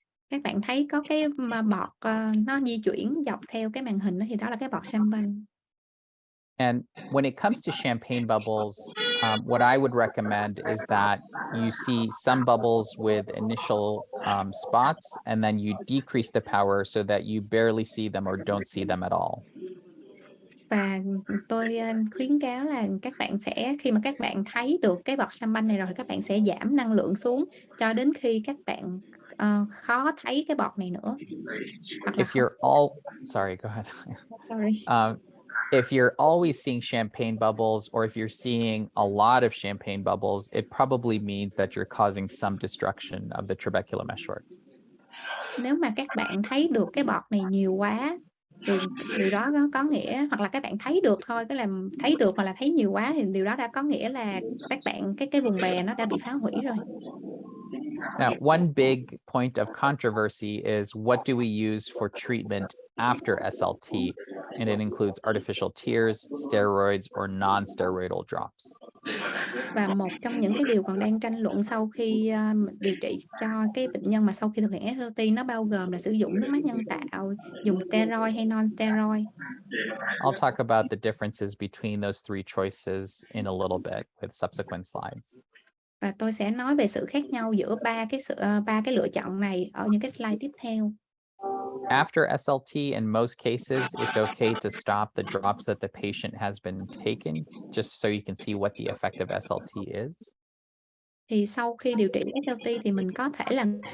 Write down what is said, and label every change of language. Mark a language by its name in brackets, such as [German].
[Vietnamese] Các bạn thấy có cái bọt, nó di chuyển dọc theo cái màn hình đó thì đó là cái bọt champagne. [English] And when it comes to champagne bubbles, what I would recommend is that you see some bubbles with initial spots, and then you decrease the power so that you barely see them or don't see them at all. [Vietnamese] Và, tôi, khuyến cáo là các bạn sẽ khi mà các bạn thấy được cái bọt champagne này rồi thì các bạn sẽ giảm năng lượng xuống cho đến khi các bạn, khó thấy cái bọt này nữa, hoặc là [English] If [Vietnamese] không [English] you're all sorry, go ahead. sorry. If you're always seeing champagne bubbles, or if you're seeing a lot of champagne bubbles, it probably means that you're causing some destruction of the trabecular meshwork. [Vietnamese] Nếu mà các bạn thấy được cái bọt này nhiều quá thì điều đó có nghĩa hoặc là các bạn thấy được thôi, cái làm thấy được hoặc là thấy nhiều quá thì điều đó đã có nghĩa là các bạn cái vùng bè nó đã bị phá hủy rồi. [English] Now, one big point of controversy is what do we use for treatment after SLT? And it includes artificial tears, steroids, or non-steroidal drops. [Vietnamese] Và một trong những cái điều còn đang tranh luận sau khi, điều trị cho cái bệnh nhân mà sau khi thực hiện SLT nó bao gồm là sử dụng nước mắt nhân tạo, dùng steroid hay non-steroid. [English] I'll talk about the differences between those three choices in a little bit with subsequent slides. [Vietnamese] Và tôi sẽ nói về sự khác nhau giữa ba cái lựa chọn này ở những cái slide tiếp theo. [English] After SLT, in most cases, it's okay to stop the drops that the patient has been taking, just so you can see what the effect of SLT is. [Vietnamese] Thì sau khi điều trị SLT thì mình có thể là